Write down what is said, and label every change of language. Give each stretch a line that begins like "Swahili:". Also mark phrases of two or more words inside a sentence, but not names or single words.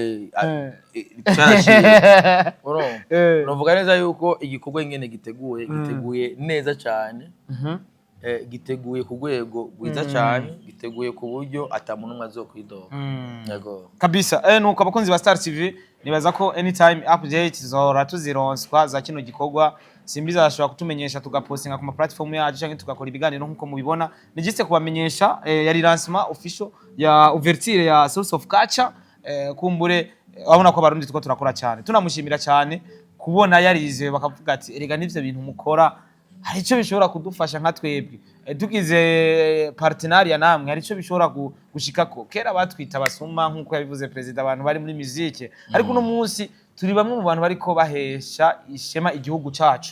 Rundi: caraciye novuga neza yuko igikorwa ingene giteguye neza cyane. Giteguye ku rwego rwiza cyane giteguye ku buryo atamuntu umwe azokwidoga. Yego kabisa. Nuko abakunzi ba Star TV nibaza ko
English: anytime update
Rundi: zora tuzironswa za kino gikorwa simbiza ashobora kutumenyesha tugapostinga ku ma platform yacu cyangwa tugakora ibiganiro nkuko mubibona. Nigiste kubamenyesha yari
French: lancement official
Rundi: ya ouverture ya Source of Culture. Kumbure abona ko abarundi tuko turakora cyane tunamushimira cyane kubona yarize bakavuga ati erega nivyo bintu mukora hari icyo bishobora kudufasha nka twebwe tugize partenariat namwe hari icyo bishobora gushika ko kera batwita basuma nkuko yabivuze president abantu bari muri musique ariko uno munsi turi bamwe mu bantu bariko bahesha ishema igihugu cacu.